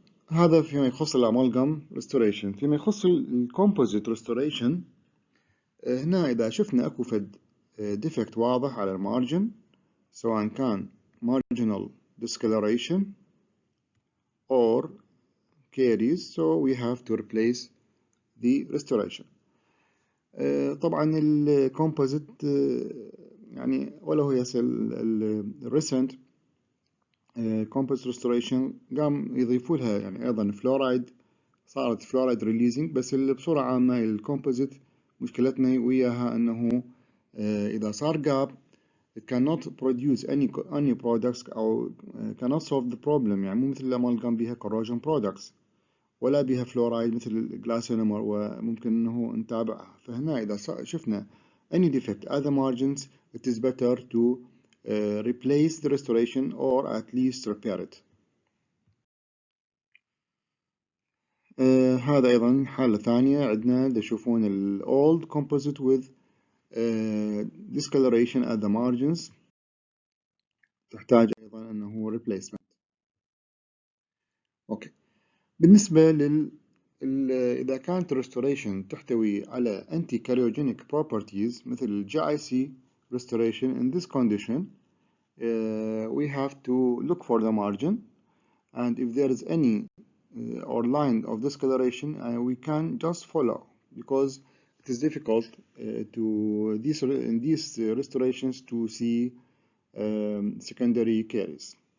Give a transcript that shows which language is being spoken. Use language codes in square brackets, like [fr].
[ar] هذا فيما يخص الأمالجم restoration. فيما يخص الكومبوزيت restoration هنا إذا شفنا أكو فد defect واضح على المارجن سواء كان [en] marginal discoloration or caries, so we have to replace the restoration. [ar] طبعا الكومبوزيت يعني ولا هو [en] recent composite restoration [ar] قام يضيفوا لها يعني أيضا فلورايد، صارت فلورايد ريليزنج. بس اللي بصورة عامة الكومبوزيت مشكلتنا وياها أنه إذا صار جاب [en] it cannot produce any products [ar] أو [en] cannot solve the problem. [ar] يعني مو مثل الأمالجم بيها corrosion products ولا بيها فلورايد مثل الجلاسينومر وممكن أنه نتابعها. فهنا إذا شفنا [en] any defect at the margins it is better to replace the restoration or at least repair it. [ar] هذا أيضا حالة ثانية عندنا تشوفون ال [en] old composite with discoloration at the margins [ar] تحتاج أيضا أنه replacement. أوكي، بالنسبة إذا كانت [en] restoration [ar] تحتوي على [en] anti carcinogenic properties مثل ال GIC restoration, in this condition we have to look for the margin, and if there is any or line of discoloration we can just follow, because it is difficult in these restorations to see secondary caries.